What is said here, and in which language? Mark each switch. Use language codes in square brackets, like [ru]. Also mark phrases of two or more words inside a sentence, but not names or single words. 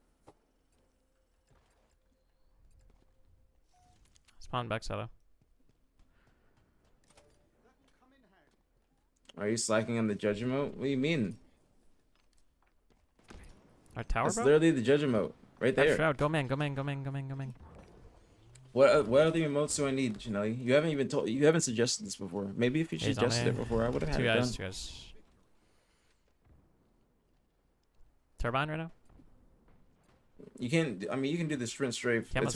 [en] Spawn back solo. Are you slacking on the judge emote? What do you mean? Our tower, That's bro? literally the judge emote right there. Shroud. Go Mang, go Mang, go Mang, go Mang, go Mang. What other emotes do I need, Janelli? You haven't suggested this before. Maybe if you He's on suggested A. it before, I would have had it done. Two guys. Turbine right now? You can, I mean, you can do the sprint strafe. Camo's